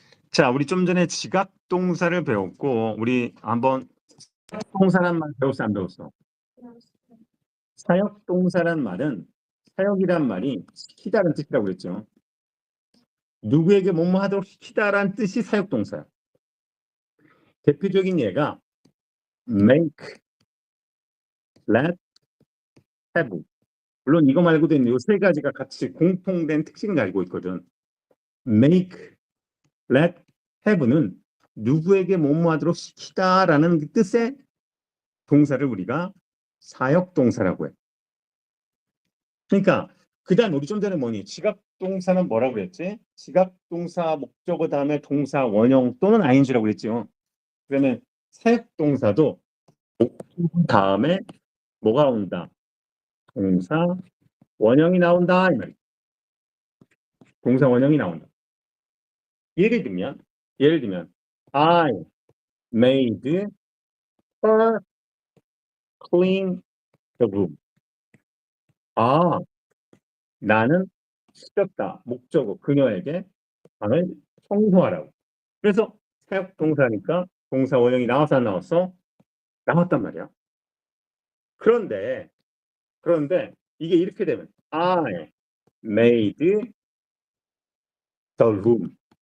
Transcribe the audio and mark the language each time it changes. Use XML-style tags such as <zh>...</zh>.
<ko>자, 우리 좀 전에 지각동사를 배웠고 우리 한번 사역동사란 말 배웠어 안 배웠어? 사역동사란 말은 사역이란 말이 시키다라는 뜻이라고 그랬죠. 누구에게 뭐뭐 하도록 시키다라는 뜻이 사역동사야. 대표적인 예가 make, let, have. 물론 이거 말고도 이 세 가지가 같이 공통된 특징을 가지고 있거든. make, let, have는 누구에게 뭐뭐 하도록 시키다라는 그 뜻의 동사를 우리가 사역동사라고 해. 그러니까 그다음 우리 좀 전에 뭐니? 지각동사는 뭐라고 그랬지? 지각동사 목적어 다음에 동사 원형 또는 ing라고 그랬죠. 그러면 사역동사도 목적어 다음에 뭐가 온다? 동사 원형이 나온다 이 말이야. 동사 원형이 나온다. 예를 들면</ko> <en>I made her clean the room.</en> <ko>나는 시켰다. 목적어 그녀에게 방을 청소하라고. 그래서 사역 동사니까 동사 원형이 나와서 안 나왔어? 나왔단 말이야. 그런데 이게 이렇게 되면</ko> <en>I made the room.</en>